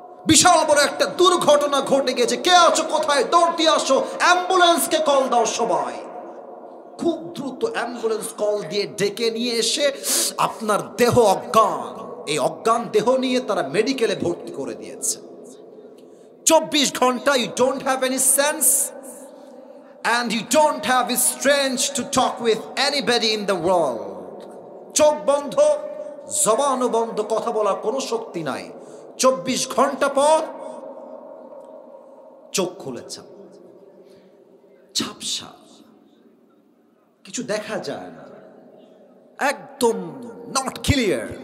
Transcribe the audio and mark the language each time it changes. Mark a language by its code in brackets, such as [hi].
[bn] বিশাল বড় একটা দুর্ঘটনা ঘটে গেছে, কে আছো কোথায়, দৌড় দিয়ে আসো, অ্যাম্বুলেন্সকে কল দাও সবাই। খুব দ্রুত অ্যাম্বুলেন্স কল দিয়ে ডেকে নিয়ে এসে আপনার দেহ অজ্ঞান, এই অজ্ঞান দেহ নিয়ে তারা মেডিকেলে ভর্তি করে দিয়েছে। [en] 24 ঘন্টা you don't have any sense and you don't have the strength to talk with anybody in the world. [bn] চোখ বন্ধ, জবানও বন্ধ, কথা বলার কোনো শক্তি নাই। 24 ঘন্টা পর চোখ খুলেছে, ঝাপসা, কিছু দেখা যায় না, একদম নট ক্লিয়ার।